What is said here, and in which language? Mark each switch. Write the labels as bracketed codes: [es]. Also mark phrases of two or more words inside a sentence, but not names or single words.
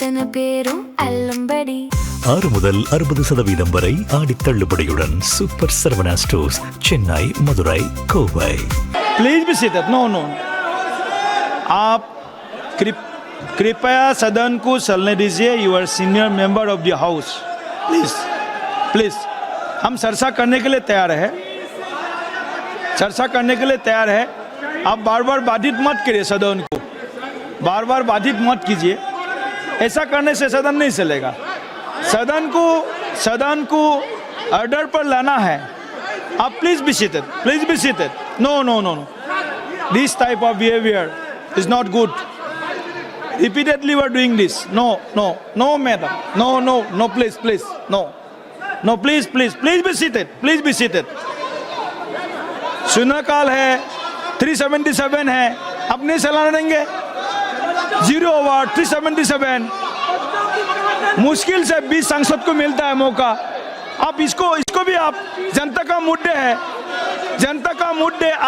[ta] பேரும் அல்லம்படி 6 முதல் 60% வரை ஆடி தள்ளுபடியுடன் சூப்பர் சரவணா ஸ்டோர்ஸ், சென்னை, मदुरै, कोवई। [en] please be seated. no no, [hi] आप कृपया सदन को चलने दीजिए। [en] you are senior member of the house. please please, [hi] हम चर्चा करने के लिए तैयार है, चर्चा करने के लिए तैयार है। आप बार बार बाधित मत करिए सदन को, बार बार बाधित मत कीजिए। ऐसा करने से सदन नहीं चलेगा। सदन को ऑर्डर पर लाना है। [en] आप please be seated, please be seated. no no no no, this type of behavior is not good. Repeatedly we are doing this. No no no madam, no no no, please please, no no, please please please be seated, please be seated। [hi] शून्यकाल है, 377 है, आप नहीं चलाने देंगे। 0 ओवर 377, मुश्किल से 20 सांसद को मिलता है मौका। आप इसको भी आप, जनता का मुद्दे है, जनता का मुद्दे।